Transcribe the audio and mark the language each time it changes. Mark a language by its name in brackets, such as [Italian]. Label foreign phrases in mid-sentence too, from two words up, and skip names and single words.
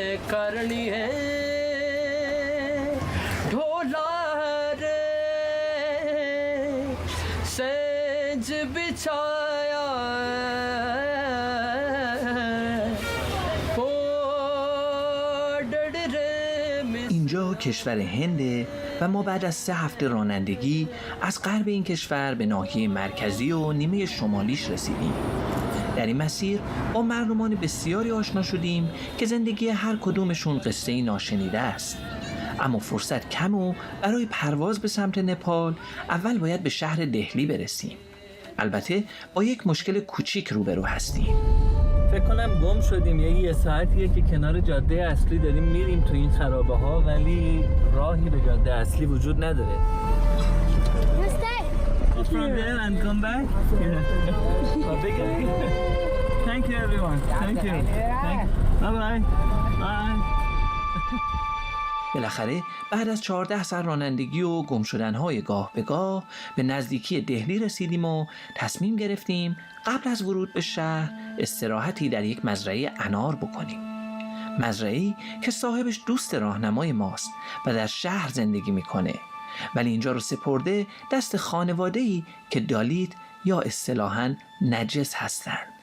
[Rajasthani] करनी है ढोला रे सेज बिछाया [Persian] اینجا کشور هنده و ما بعد از 3 هفته رانندگی از غرب این کشور به ناحیه مرکزی و نیمه شمالیش رسیدیم. در این مسیر با مردمان بسیاری آشنا شدیم که زندگی هر کدومشون قصه‌ای ناشنیده است. اما فرصت کم و برای پرواز به سمت نپال اول باید به شهر دهلی برسیم. البته با یک مشکل کوچیک روبرو هستیم. فکر کنم گم شدیم. یه ساعتیه که کنار جاده اصلی داریم میریم تو این خرابه ها، ولی راهی به جاده اصلی وجود نداره. [English] From there and come back. Thank you everyone. Thank you. Bye bye. Bye. [Persian] بالاخره بعد از 14 ساعت رانندگی و گم شدن‌های گاه به گاه به نزدیکی دهلی رسیدیم و تصمیم گرفتیم قبل از ورود به شهر استراحتی در یک مزرعه انار بکنیم. مزرعه‌ای که صاحبش دوست راهنمای ماست و در شهر زندگی میکنه، ولی اینجا رو سپرده دست خانواده‌ای که دالیت یا اصطلاحاً نجس هستند.